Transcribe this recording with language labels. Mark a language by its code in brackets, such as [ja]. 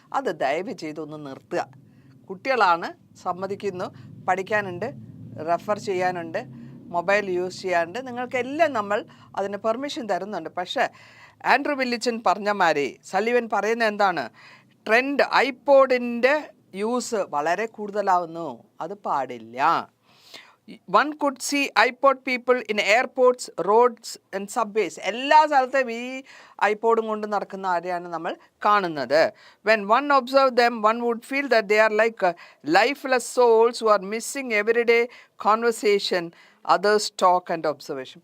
[ml] അത് ദയവ് ചെയ്തൊന്ന് നിർത്തുക. കുട്ടികളാണ്, സമ്മതിക്കുന്നു, പഠിക്കാനുണ്ട്, റെഫർ ചെയ്യാനുണ്ട്, മൊബൈൽ യൂസ് ചെയ്യാനുണ്ട്, നിങ്ങൾക്കെല്ലാം നമ്മൾ അതിന് പെർമിഷൻ തരുന്നുണ്ട്. പക്ഷേ ആൻഡ്രൂ വില്ലിച്ചൻ പറഞ്ഞ മാതിരി സള്ളിവൻ പറയുന്നത് എന്താണ്? ട്രെൻഡ് ഐപോഡിൻ്റെ യൂസ് വളരെ കൂടുതലാവുന്നു. അത് പാടില്ല. [en] One could see iPod people in airports, roads and subways. [ml] എല്ലാ സ്ഥലത്തും ഈ ഐപോഡും കൊണ്ട് നടക്കുന്ന ആരെയാണ് നമ്മൾ കാണുന്നത്. [en] When one observed them, one would feel that they are like lifeless souls who are missing everyday conversation, others talk and observation.